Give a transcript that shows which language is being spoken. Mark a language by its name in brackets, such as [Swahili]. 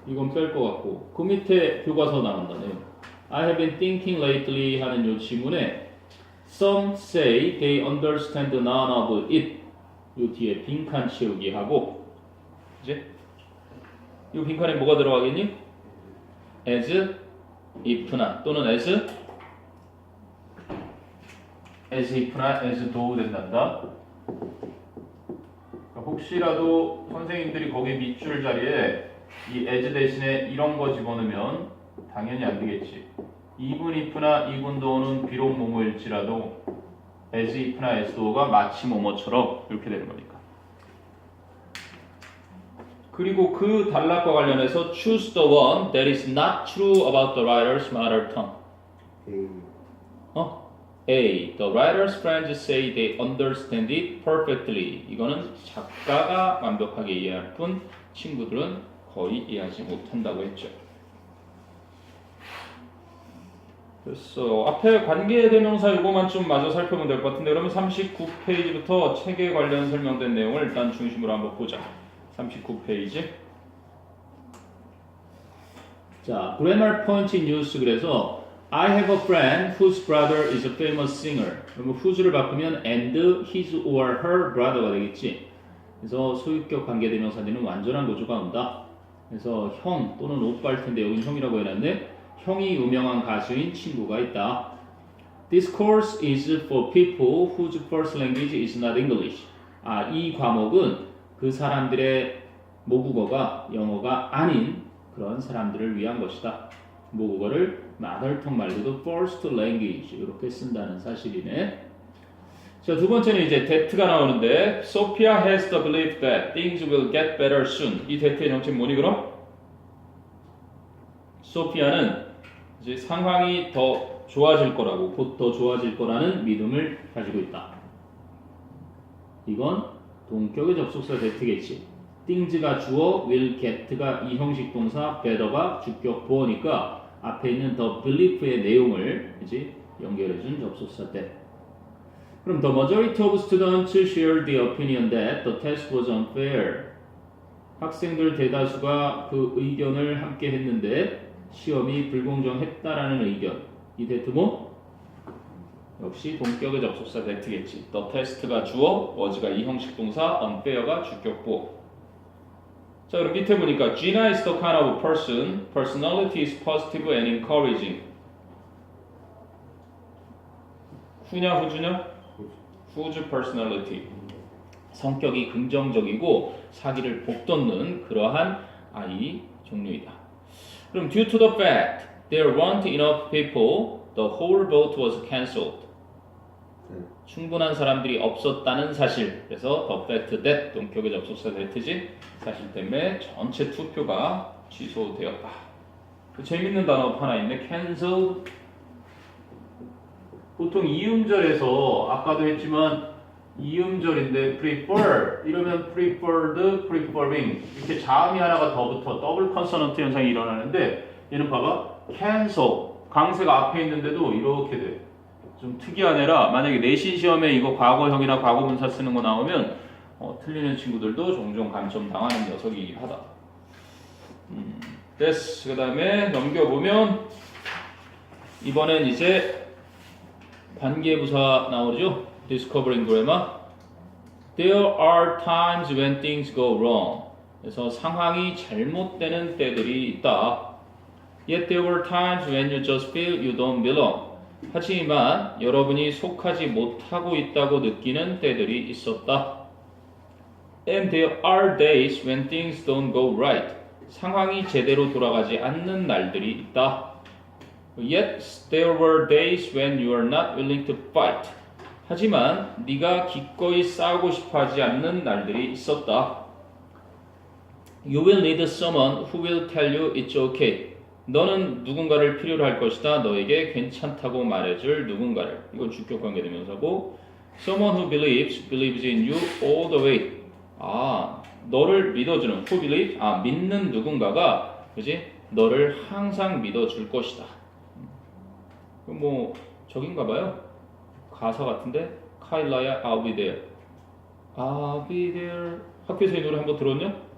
[Korean] 이건 뺄 것 같고 그 밑에 교과서 나온다네. [English] I have been thinking lately [Korean] 하는 요 지문에 [English] Some say they understand none of it. [Korean] 요 뒤에 빈칸 채우기 하고 이제 이 빈칸에 뭐가 들어가겠니? as, if나 또는 as if나 as do 된단다. 그러니까 혹시라도 선생님들이 거기 밑줄 자리에 이 as 대신에 이런 거 집어넣으면 당연히 안 되겠지. even if나 even though는 비록 뭐뭐일지라도 as if나 as though가 마치 뭐뭐처럼 이렇게 되는 거니까. 그리고 그 단락과 관련해서 [English] choose the one that is not true about the writer's mother tongue. A. The writer's friends say they understand it perfectly. [Korean] 이거는 작가가 완벽하게 이해할 뿐 친구들은 거의 이해하지 못한다고 했죠. 그래서 앞에 관계대명사 이거만 좀 마저 살펴보면 될 것 같은데 그러면 39페이지부터 책에 관련 설명된 내용을 일단 중심으로 한번 보자. 39페이지. [English] 자, grammar point in use. [Korean] 그래서 [English] I have a friend whose brother is a famous singer. [Korean] 그러면 whose를 바꾸면 [English] and his or her brother [Korean] 가 되겠지. 그래서 소유격 관계대명사들은 완전한 구조가 온다. 그래서 형 또는 오빠일 텐데 여기 형이라고 해놨는데 형이 유명한 가수인 친구가 있다. [English] This course is for people whose first language is not English. [Korean] 이 과목은 그 사람들의 모국어가 영어가 아닌 그런 사람들을 위한 것이다. 모국어를 mothertongue 말고도 first language 이렇게 쓴다는 사실이네. 자, 두 번째는 이제 that가 나오는데 [English] Sophia has the belief that things will get better soon. [Korean] 이 that의 정체는 뭐니 그럼? 소피아는 이제 상황이 더 좋아질 거라고 곧 더 좋아질 거라는 믿음을 가지고 있다. 이건 동격의 접속사 that겠지. things가 주어, will get가 이 형식 동사, better가 주격 보어니까 앞에 있는 the belief의 내용을 이제 연결해준 접속사 that. 그럼 [English] the majority of students shared the opinion that the test was unfair. [Korean] 학생들 대다수가 그 의견을 함께 했는데 시험이 불공정했다라는 의견. 이 that 뭐? 역시 동격의 접속사 that겠지. the test가 주어, was가 이 형식 동사, unfair가 주격 보어. 자, 그럼 밑에 보니까 [English] Gina is the kind of person, personality is positive and encouraging. [Korean] 후냐 후주냐? 후주 personality. 성격이 긍정적이고 사기를 복돋는 그러한 아이 종류이다. 그럼 [English] due to the fact there weren't enough people, the whole vote was cancelled. [Korean] 충분한 사람들이 없었다는 사실. 그래서 the fact that 동격의 접속사 that지. 사실 때문에 전체 투표가 취소되었다. 재밌는 단어 하나 있네. cancelled. 보통 이음절에서 아까도 했지만 이음절인데 prefer 이러면 preferred, preferring 이렇게 자음이 하나가 더 붙어 더블 컨소넌트 현상이 일어나는데 얘는 봐봐 cancel 강세가 앞에 있는데도 이렇게 돼. 좀 특이한 애라 만약에 내신 시험에 이거 과거형이나 과거분사 쓰는 거 나오면 틀리는 친구들도 종종 감점 당하는 녀석이긴 하다. 됐어. 그 다음에 넘겨보면 이번엔 이제 관계부사 나오죠. [English] Discovering grammar. There are times when things go wrong. [Korean] 그래서 상황이 잘못되는 때들이 있다. [English] Yet there were times when you just feel you don't belong. [Korean] 하지만 여러분이 속하지 못하고 있다고 느끼는 때들이 있었다. [English] And there are days when things don't go right. [Korean] 상황이 제대로 돌아가지 않는 날들이 있다. [English] Yet there were days when you are not willing to fight. [Korean] 하지만 네가 기꺼이 싸우고 싶어하지 않는 날들이 있었다. [English] You will need someone who will tell you it's okay. [Korean] 너는 누군가를 필요로 할 것이다. 너에게 괜찮다고 말해줄 누군가를. 이건 주격 관계대명사고 [English] someone who believes in you all the way. [Korean] 너를 믿어주는 who believe? 믿는 누군가가 그지? 너를 항상 믿어줄 것이다. 뭐 저긴가 봐요. 가사 같은데 카일라야 [English] I'll be there. I'll be there. [Korean] 학교에서 이 노래 한번 들었냐?